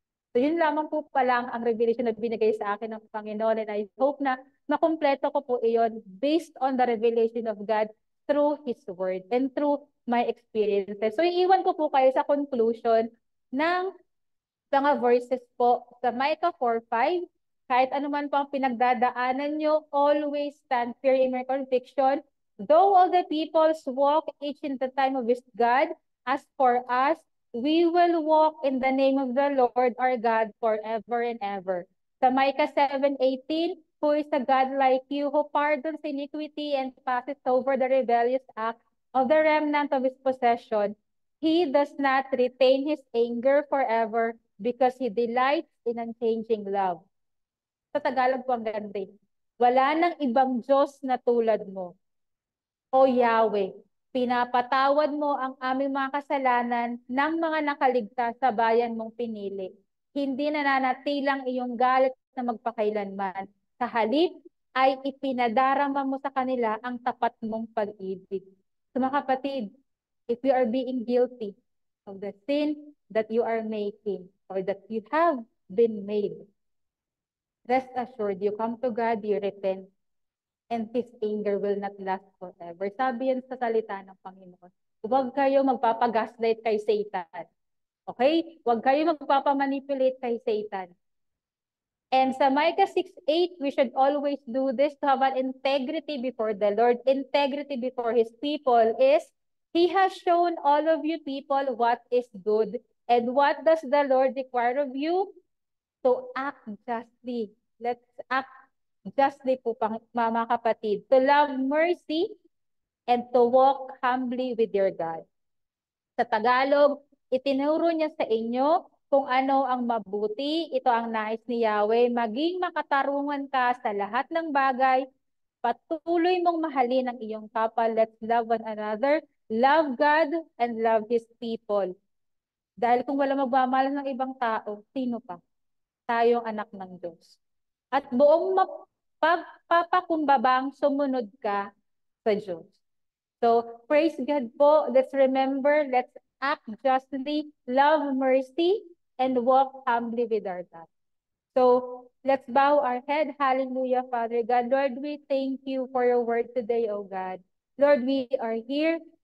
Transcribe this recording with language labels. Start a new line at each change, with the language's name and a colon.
Filipino: So yun lamang po palang ang revelation na binigay sa akin ng Panginoon.
English: And I hope
Filipino: na makumpleto ko po iyon
English: based on the revelation of God through His Word and through my experiences.
Filipino: So iiwan ko po kayo sa conclusion ng mga verses po sa Micah 4:5. Kahit anuman po ang pinagdadaanan nyo,
English: always stand firm in my conviction. Though all the peoples walk each in the time of his God, as for us, we will walk in the name of the Lord our God forever and ever. Sa Micah 7:18, who is a God like you, who pardons iniquity and passes over the rebellious act of the remnant of his possession. He does not retain his anger forever because he delights in unchanging love.
Filipino: Sa Tagalog po ang ganda. Wala nang ibang Diyos na tulad mo. O Yahweh, pinapatawad mo ang aming mga kasalanan ng mga nakaligtas sa bayan mong pinili. Hindi nananatilang iyong galit na magpakailanman. Sa halip ay ipinadarama mo sa kanila ang tapat mong pag-ibig.
English: So
Filipino: mga kapatid,
English: if you are being guilty of the sin that you are making or that you have been made, rest assured, you come to God, you repent, and His anger will not last forever.
Filipino: Sabi yan sa salita ng Panginoon. Huwag kayo magpapagaslight kay Satan. Okay? Huwag kayo magpapamanipulate kay Satan.
English: And sa Micah 6:8, we should always do this to have an integrity before the Lord. Integrity before His people is, He has shown all of you people what is good. And what does the Lord require of you? To act justly. Let's act justly
Filipino: po, mga kapatid,
English: to love mercy and to walk humbly with your God.
Filipino: Sa Tagalog, itinuro niya sa inyo kung ano ang mabuti. Ito ang nais ni Yahweh. Maging makatarungan ka sa lahat ng bagay. Patuloy mong mahalin ang iyong kapwa.
English: Let's love one another. Love God and love His people.
Filipino: Dahil kung wala magmamahal ng ibang tao, sino pa? Tayong anak ng Diyos. At buong pagpapakumbabang sumunod ka sa Diyos.
English: So, praise God po. Let's remember, let's act justly, love mercy, and walk humbly with our God. So, let's bow our head. Hallelujah, Father God. Lord, we thank you for your word today, O God. Lord, we are here.